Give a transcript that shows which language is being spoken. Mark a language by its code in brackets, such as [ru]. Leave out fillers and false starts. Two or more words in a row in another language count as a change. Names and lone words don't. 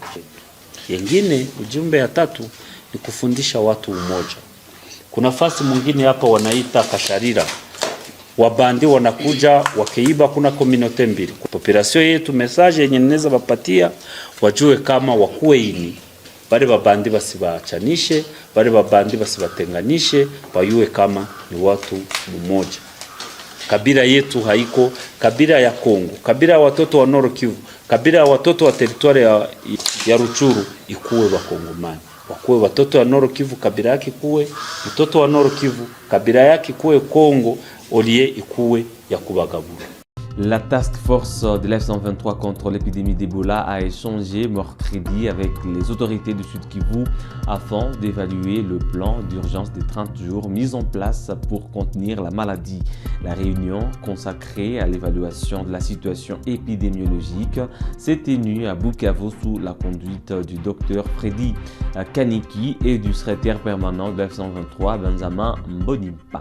[sw] Yengine ujumbe ya tatu ni kufundisha watu umoja. Kuna fasi mwingine hapa wanaita Kasharira. wabandi wanakuja wakiiba. Kuna community mbili population yetu, message yenye ninaweza wapatia wajue kama wakuwe ini bale babandi basibachanishe, bale babandi basibatenganishe, bayue kama ni watu mmoja. Kabila yetu haiko kabila ya Kongo, kabila ya watoto wa Nord Kivu, kabila ya watoto wa territoire ya Ruchuru ikuwe Wakongomani. Wakuwe watoto wa Nord Kivu, kabila yake kuwe mtoto wa Nord Kivu, kabila yake kuwe Kongo, olie ikuwe ya kubagabula. [fr] La task force de l'F-123 contre l'épidémie d'Ebola a échangé mercredi avec les autorités du Sud Kivu afin d'évaluer le plan d'urgence des 30 jours mis en place pour contenir la maladie. La réunion consacrée à l'évaluation de la situation épidémiologique s'est tenue à Bukavu sous la conduite du docteur Freddy Kaniki et du secrétaire permanent de l'F-123 Benjamin Mbonimpa.